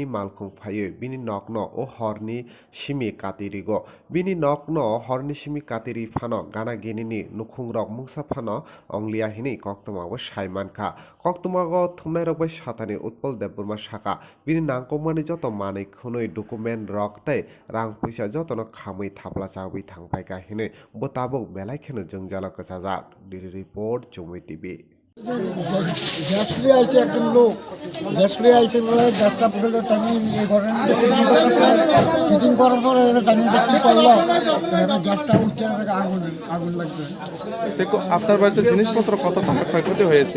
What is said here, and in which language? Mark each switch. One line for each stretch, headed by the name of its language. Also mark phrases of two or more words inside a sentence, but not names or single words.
Kok Borok: malkhung phaio bini nokno o horni simi katirigo bini nokno horni simi katiri phano gana ginini nukhungrok mungsa phano onglia hini koktomago saimankha koktomago thumnai rok bai satani Utpol Debborma saka bini nangkukmani joto manikhunui document rok tei rang puisa jotono khamui thaplachagui thangpaika hini botabok belai kheno jongjalo kasajak diri report Chumui TV
Bangla: গ্যাস লিয়ে আইছে একজন লোক গ্যাস লিয়ে আইছে বলে গ্যাসটা পুরো টানি এই ঘটনাটা ফিটিং করার পরে টানি কি করলো গ্যাসটা উঠছে আগুন আগুন লাগছে। দেখো আপনার বাড়িতে জিনিসপত্র কত টাকা ক্ষয়ক্ষতি হয়েছে?